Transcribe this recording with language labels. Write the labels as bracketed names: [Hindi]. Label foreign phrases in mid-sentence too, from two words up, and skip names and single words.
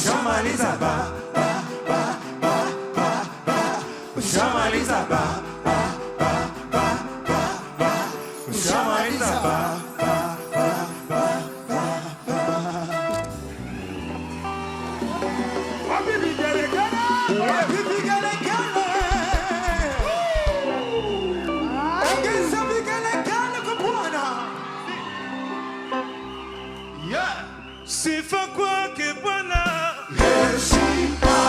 [Swahili] ushamaliza ba ba ba ba ba ba, ushamaliza ba ba ba ba ba ba, ushamaliza ba ba ba ba ba ba. Wapi vigelegele? Wapi vigelegele? Ongeza vigelegele kwa Bwana. Yeah. Sifa kwake Bwana, heshima.